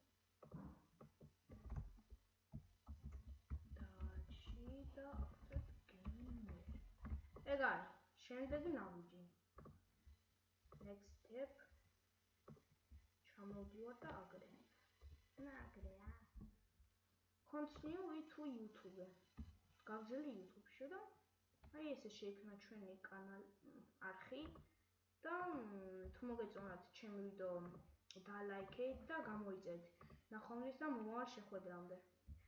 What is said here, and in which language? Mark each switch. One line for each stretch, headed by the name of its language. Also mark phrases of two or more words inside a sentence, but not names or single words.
Georgian: დაჩი და აქეთ გეიმერი. ეგ არის. შემდეგი ნაბიჯი.
English: next step.
Georgian: ჩამოვდივარ და აგრეა.
English: Continue with YouTube.
Georgian: გავძელი YouTube-ში და აი ესე შეიქმნა ჩვენი არხი და თუ მოგეწონათ ჩემი ვიდეო დალაიქეთ და გამოიწერეთ. ნახვამდის და მომავალ შეხვედრამდე.